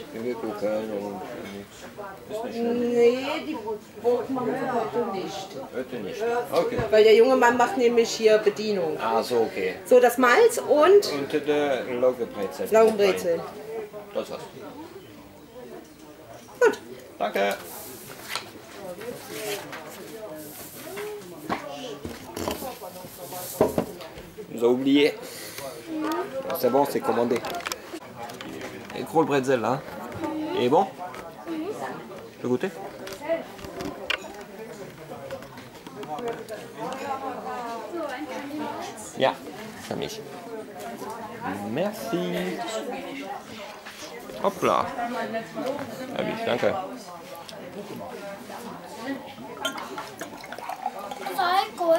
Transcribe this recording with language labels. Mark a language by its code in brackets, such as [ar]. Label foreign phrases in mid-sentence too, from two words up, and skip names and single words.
[de] wir gucken und nichts. Ist nicht schlimm. Nee, die Brot machen wir heute nicht. Heute nicht. Okay. Weil der junge Mann macht nämlich hier Bedienung. Ah, so, okay. So, das Malz und Und der Loggenbrezel. Laugenbrezel. Das war's. Gut. Danke. [fr] Nous a oublié. C'est bon, c'est commandé. Et gros le bretzel là. Il est bon? Tu peux goûter? [de] Ja, für mich. [fr] Merci. Hoppla. [de] Hab ich, danke. Alkohol.